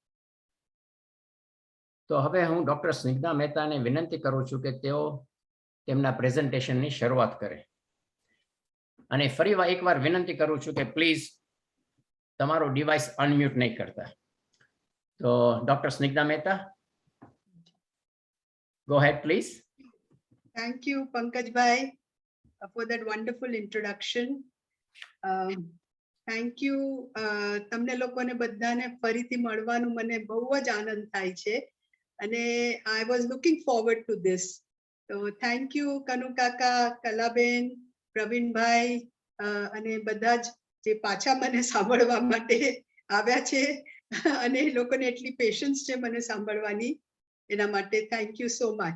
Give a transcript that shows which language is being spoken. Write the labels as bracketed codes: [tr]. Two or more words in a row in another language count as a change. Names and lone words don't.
[gu] તો હવે હું ડોક્ટર સ્નિગ્ધા મહેતાને વિનંતી કરું છું કે તેઓ તેમના પ્રેઝન્ટેશનની શરૂઆત કરે. અને ફરી એકવાર વિનંતી કરું છું કે પ્લીઝ તમારું [en] device unmute [gu] નહીં કરતા. તો ડોક્ટર સ્નિગ્ધા મહેતા, [en] go ahead please. Thank you, Pankajbhai, for that wonderful introduction. Thank you. [gu] તમને લોકોને બધાને ફરીથી મળવાનું મને બહુ જ આનંદ થાય છે અને [en] I was looking forward to this. So thank you [gu] કનુ કાકા, કલાબેન, પ્રવીણભાઈ અને બધા જ જે પાછા મને સાંભળવા માટે આવ્યા છે અને એ લોકોને એટલી પેશન્સ છે મને સાંભળવાની, એના માટે [en] thank you so much.